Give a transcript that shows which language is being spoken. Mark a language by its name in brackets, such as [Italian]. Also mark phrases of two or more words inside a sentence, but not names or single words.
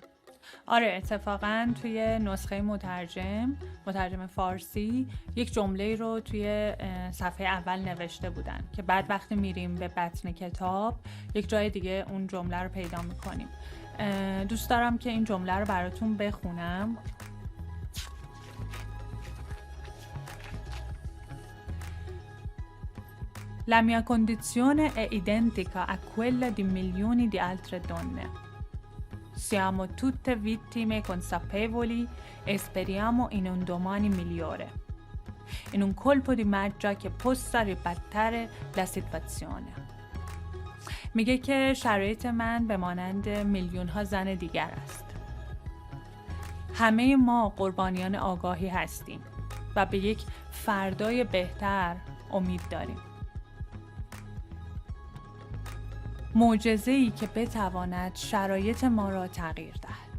[Persian] آره، اتفاقا توی نسخه مترجم فارسی یک جمله رو توی صفحه اول نوشته بودن که بعد وقتی میریم به متن کتاب یک جای دیگه اون جمله رو پیدا می‌کنیم. دوست دارم که این جمله رو براتون بخونم. [Italian] La mia condizione è identica a quella di milioni di altre donne. Siamo tutte vittime consapevoli e speriamo in un domani migliore. In un colpo di magia che possa ribaltare la situazione. [Persian] میگه که شرایط من به مانند میلیون ها زن دیگر است. همه ما قربانیان آگاهی هستیم و به یک فردای بهتر امید داریم. معجزه‌ای که بتواند شرایط ما را تغییر دهد.